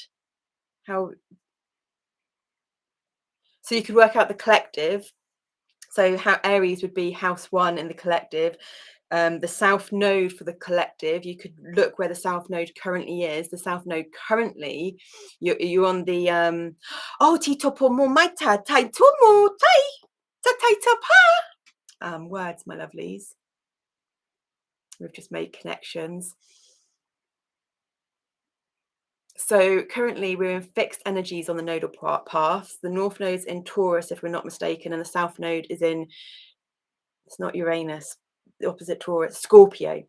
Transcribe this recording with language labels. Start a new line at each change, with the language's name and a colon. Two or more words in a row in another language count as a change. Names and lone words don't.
English: So you could work out the collective. So how Aries would be house one in the collective. The south node for the collective, you could look where the south node currently is. The south node currently, you're on the oh tito pomo maita tai tumu tai ta tai ta pa. Words, my lovelies. We've just made connections. So currently we're in fixed energies on the nodal paths. The north node's in Taurus, if we're not mistaken, and the south node is in, it's not Uranus, the opposite Taurus, Scorpio.